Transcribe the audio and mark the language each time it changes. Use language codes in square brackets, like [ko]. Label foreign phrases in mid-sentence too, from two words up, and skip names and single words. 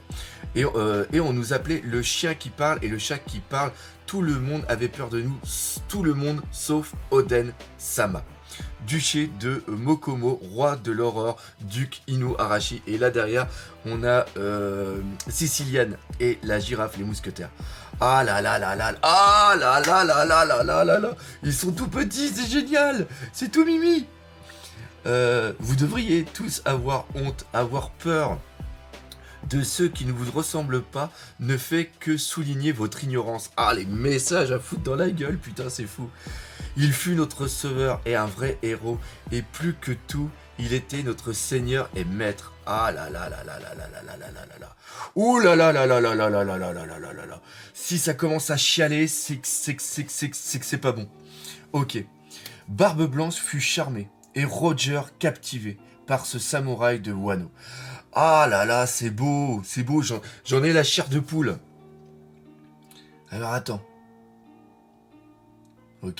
[fr] Et on nous appelait le chien qui parle et le chat qui parle. Tout le monde avait peur de nous. Tout le monde, sauf Oden-sama. Duché de Mokomo, roi de l'aurore, duc Inu Arashi. Et là derrière, on a Siciliane et la girafe, les mousquetaires. Ah là là là là, ah là là là là là là là là. Ils sont tout petits, c'est génial. C'est tout mimi. Vous devriez tous avoir honte, avoir peur de ceux qui ne vous ressemblent pas, ne fait que souligner votre ignorance. Ah, les messages à foutre dans la gueule, putain, c'est fou. Il fut notre sauveur et un vrai héros, et plus que tout, il était notre seigneur et maître. Ah là là là là là là là là là là là là. Ouh là là là là là là là là là là là là là là. Si ça commence à chialer, c'est que c'est pas bon. Ok. Barbe Blanche fut charmée et Roger captivé par ce samouraï de Wano. Ah là là, c'est beau, j'en ai la chair de poule. Alors attends. Ok.